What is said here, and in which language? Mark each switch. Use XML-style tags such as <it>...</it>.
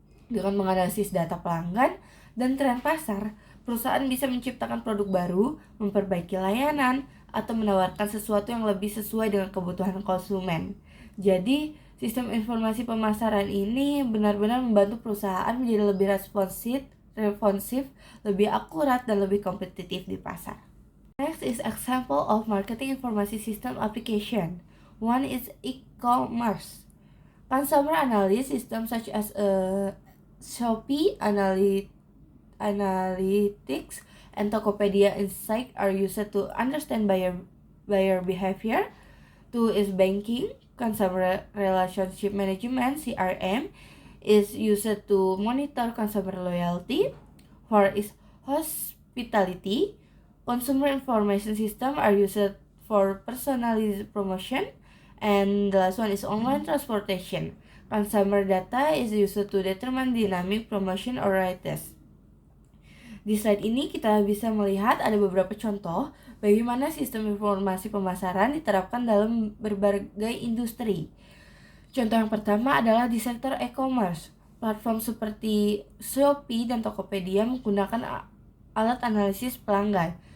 <id>Dengan menganalisis data pelanggan dan tren pasar, perusahaan bisa menciptakan produk baru, memperbaiki layanan, atau menawarkan sesuatu yang lebih sesuai dengan kebutuhan konsumen. Jadi, sistem informasi pemasaran ini benar-benar membantu perusahaan menjadi lebih responsif, lebih akurat, dan lebih kompetitif di pasar.</id> <en>Next is example of marketing information system application. One is e-commerce. Consumer analysis system such as Shopee Analytics and Tokopedia Insight are used to understand buyer behavior. Two is banking. Consumer relationship management (CRM) is used to monitor consumer loyalty. Four is hospitality. Consumer information system are used for personalized promotion. And the last one is online transportation. Consumer data is used to determine dynamic promotion or rates.</en> <id>Di slide ini kita bisa melihat ada beberapa contoh bagaimana sistem informasi pemasaran diterapkan dalam berbagai industri. Contoh yang pertama adalah di sektor e-commerce. Platform seperti Shopee dan Tokopedia menggunakan alat analisis pelanggan.</id>